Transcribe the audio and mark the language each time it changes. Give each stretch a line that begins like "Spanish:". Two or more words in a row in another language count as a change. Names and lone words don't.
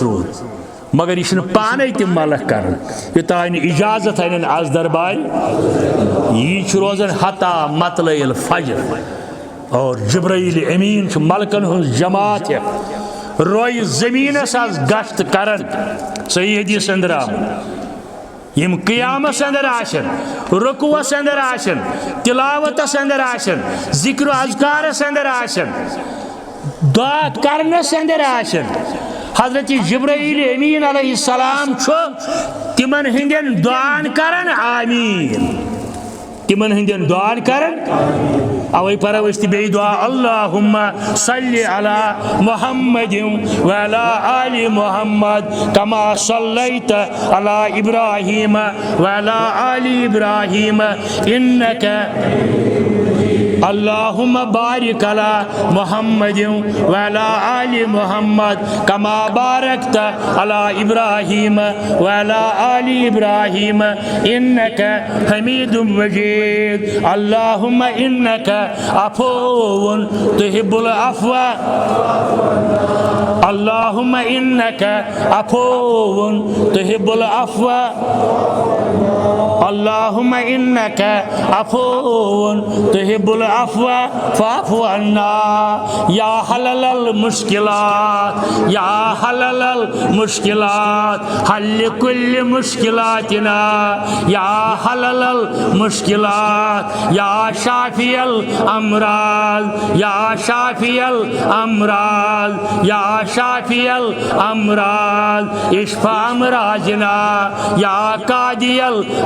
Kashmiri: روٗد مگر یہ چھُنہٕ پانے تِم ملک کران یوٚتانۍ نہٕ اجازت انن از دربار یہِ چھُ روزان
Arabic: حتا مطلع الفجر
Kashmiri: اور جبرائیل امین ملکن ہن جماعت روی زمینس آز گشت کرن صحیح حدیث اندر آمد یم قیامس اندر آشن رکوعس اندر آشن تلاوتس اندر آشن ذکر و اذکارس اندر آشن دعا کرنس اندر آشن حضرت جبرائیل امین
Arabic: علیہ السلام
Kashmiri: تمن ہندین دعان کرن آمین تمن ہندین دعان کرن اوے پرو اس بے دعا
Arabic: اللہم صلی علی محمد وعلی آل محمد کما صلیت علی ابراہیم وعلی آل ابراہیم انکا اللہم بارک علی محمد وعلی آل محمد کما بارکت علی ابراہیم وعلی آل ابراہیم انکا حمید مجید اللہم انکا عفو تحب العفو اللہم انکا عفو تحب العفو اللہم انکا عفو تحب العفو فاعف عنا یا حلل المشکلات یا حلل المشکلات حل کل مشکلاتنا یا حلل المشکلات یا شافی الامراض یا شافی الامراض یا شافی الامراض اشفا امراضنا یا قاضی الحاجات